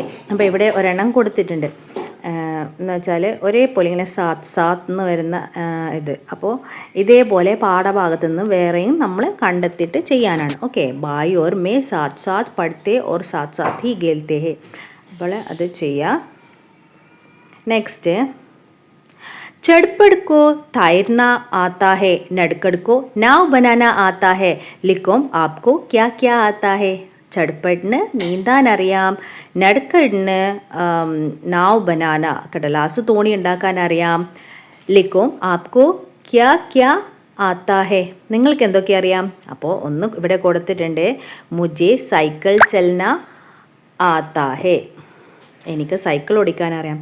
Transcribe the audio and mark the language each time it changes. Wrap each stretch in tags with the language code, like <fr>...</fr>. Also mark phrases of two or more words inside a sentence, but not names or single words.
<ml>അപ്പോൾ ഇവിടെ ഒരെണ്ണം കൊടുത്തിട്ടുണ്ട്, എന്ന് വെച്ചാൽ ഒരേപോലെ ഇങ്ങനെ</ml> <hi>साथ साथ</hi> <ml>എന്ന് വരുന്ന ഇത്. അപ്പോൾ ഇതേപോലെ പാഠഭാഗത്ത് നിന്ന് വേറെയും നമ്മൾ കണ്ടെത്തിയിട്ട് ചെയ്യാനാണ്.</ml> <hi>ഓക്കെ, भाई और मैं साथ साथ पढ़ते और साथ साथ ही खेलते हैं.</hi> <ml>അപ്പോൾ അത് ചെയ്യാം. നെക്സ്റ്റ്,</ml> <hi>चड़पड़ को तैरना आता है, नड़कड़ को नाव बनाना आता है, लिखोम आपको क्या क्या आता है?</hi> <ml>ചട്പടിന് നീന്താൻ അറിയാം, നടുക്കടിന്</ml> <hi>नाव बनाना</hi> <ml>കടലാസ് തോണി ഉണ്ടാക്കാൻ അറിയാം,</ml> <hi>लिखो आपको क्या क्या आता है,</hi> <ml>നിങ്ങൾക്ക് എന്തൊക്കെ അറിയാം? അപ്പോൾ ഒന്ന് ഇവിടെ കൊടുത്തിട്ടുണ്ട്,</ml> <hi>मुझे साइकिल चलाना आता है,</hi> <ml>എനിക്ക് സൈക്കിൾ ഓടിക്കാൻ അറിയാം.</ml>